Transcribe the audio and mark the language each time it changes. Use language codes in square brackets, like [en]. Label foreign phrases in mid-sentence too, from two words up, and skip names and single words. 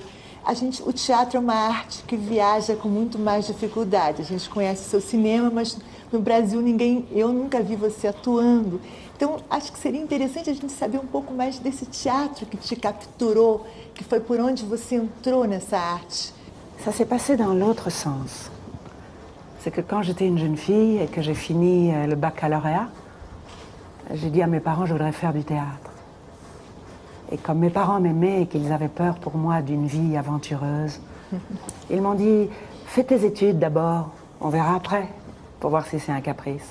[pt] O teatro é uma arte que viaja com muito mais dificuldade. A gente conhece o seu cinema, mas no Brasil eu nunca vi você atuando. Então, acho que seria interessante a gente saber um pouco mais desse teatro que te capturou, que foi por onde você entrou nessa arte. [fr] Ça s'est passé dans l'autre sens. C'est que quand j'étais une jeune fille et que j'ai fini le baccalauréat, j'ai dit à mes parents, je voudrais faire du théâtre. Et comme mes parents m'aimaient et qu'ils avaient peur pour moi d'une vie aventureuse, ils m'ont dit, fais tes études d'abord, on verra après, pour voir si c'est un caprice.